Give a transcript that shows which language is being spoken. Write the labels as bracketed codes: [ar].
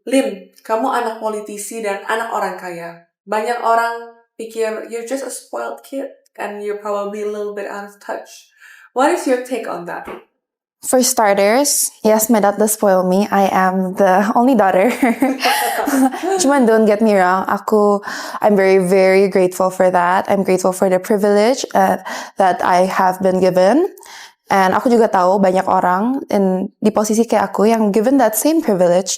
[id] Lin, kamu anak politisi dan anak orang kaya. Banyak orang pikir [en] you're just a spoiled kid and you're probably a little bit out of touch. What is your take on that? For starters, yes, my dad does spoil me. I am the only daughter. [id] Cuman [en] don't get me wrong, I'm very, very grateful for that. I'm grateful for the privilege that I have been given. [id] And aku juga tahu banyak orang di posisi kayak aku yang [en] given that same privilege.